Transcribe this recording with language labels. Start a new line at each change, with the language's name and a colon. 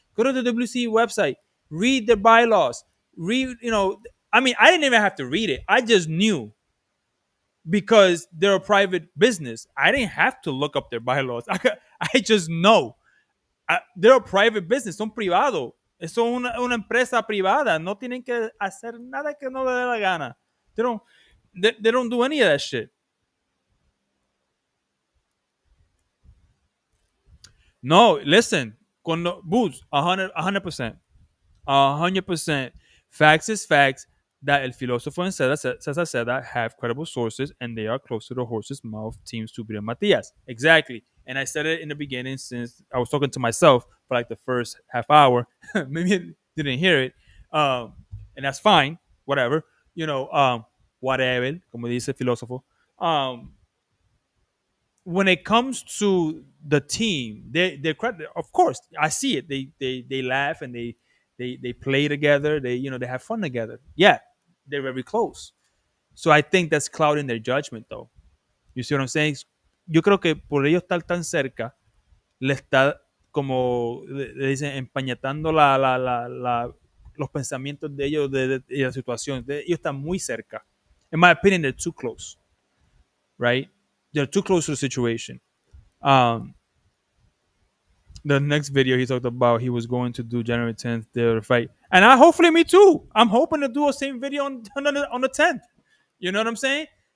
English: Go to the WC website, read their bylaws, read, I mean, I didn't even have to read it. I just knew because they're a private business. I didn't have to look up their bylaws. I just know. They're a private business,
Spanish: son privados. Son una empresa privada. No tienen que hacer nada que no le dé la gana.
English: They don't do any of that shit. No, listen,
Spanish: cuando
English: Boots, 100%. 100%. Facts is facts that El Filósofo and Cesar Seda have credible sources and they are close to the horse's mouth, Team SUBRIEL Matias. Exactly. And I said it in the beginning since I was talking to myself for like the first half hour. Maybe I didn't hear it. And that's fine. Whatever. Whatever,
Spanish: como dice el filósofo.
English: When it comes to the team, they're of course I see it. They laugh and they play together. They have fun together. Yeah, they're very close. So I think that's clouding their judgment, though. You see what I'm saying?
Spanish: Yo creo que por ellos estar tan cerca, le está como le dicen empañetando los pensamientos de ellos de la situación. Ellos están muy cerca.
English: In my opinion, they're too close, right? They're too close to the situation. Um, the next video he talked about he was going to do January 10th the fight, and hopefully me too. I'm hoping to do a same video on the 10th. You know what I'm saying?